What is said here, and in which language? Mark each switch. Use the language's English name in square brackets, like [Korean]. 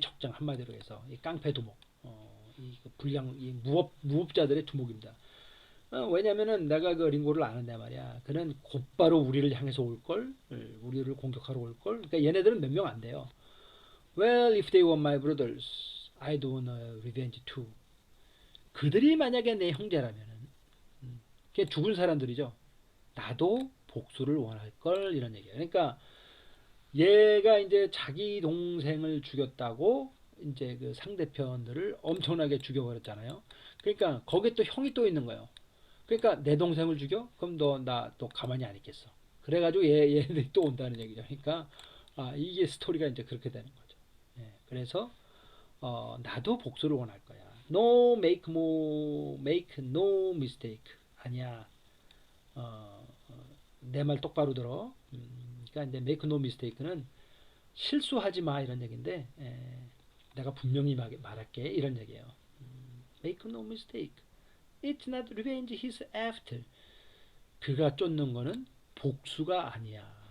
[Korean] 적장 한마디로 해서 이 깡패 두목, 이 불량 이 무법자들의 두목입니다. 왜냐면은 내가 그 링고를 아는데 말이야. 그는 곧바로 우리를 향해서 올 걸, 우리를 공격하러 올 걸. 그러니까 얘네들은 몇 명 안 돼요. [English] Well, if they were my brothers, I'd want revenge too. [Korean] 그들이 만약에 내 형제라면은, 그게 죽은 사람들이죠. 나도 복수를 원할 걸 이런 얘기예요. 그러니까 얘가 이제 자기 동생을 죽였다고 이제 그 상대편들을 엄청나게 죽여버렸잖아요. 그러니까 거기에 또 형이 또 있는 거예요. 그러니까 내 동생을 죽여? 그럼 나 또 가만히 안 있겠어. 그래가지고 얘네들이 또 온다는 얘기죠. 그러니까 이게 스토리가 이제 그렇게 되는 거죠. 그래서 나도 복수를 원할 거야. [English] No make no mistake. [Korean] 아니야. 내 말 똑바로 들어. 그러니까 이제 [English] make no mistake [Korean] 는 실수하지 마 이런 얘기인데 내가 분명히 말할게 이런 얘기예요. [English] Make no mistake. It's not revenge he's after. [Korean] 그가 쫓는 거는 복수가 아니야.